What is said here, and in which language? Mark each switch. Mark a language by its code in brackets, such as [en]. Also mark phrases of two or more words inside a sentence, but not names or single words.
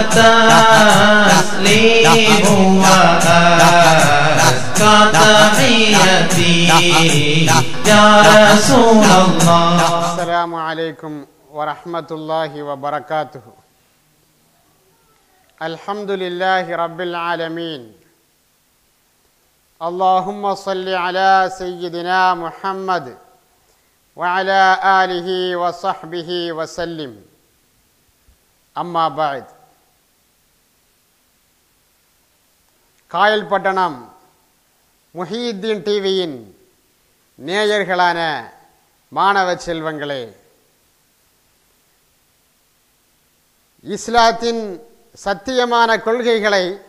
[ar] تسليمُ وأزكى تحيةِ يا رسولَ الله. السلام عليكم ورحمة الله وبركاته. الحمد لله رب العالمين. اللهم صل على سيدنا محمد وعلى آله وصحبه وسلم. أما بعد. [ta] காயல்பட்டணம் முஹியுத்தீன் டிவியின் நேயர்களான மாணவ செல்வங்களே, இஸ்லாத்தின் சத்தியமான கொள்கைகளை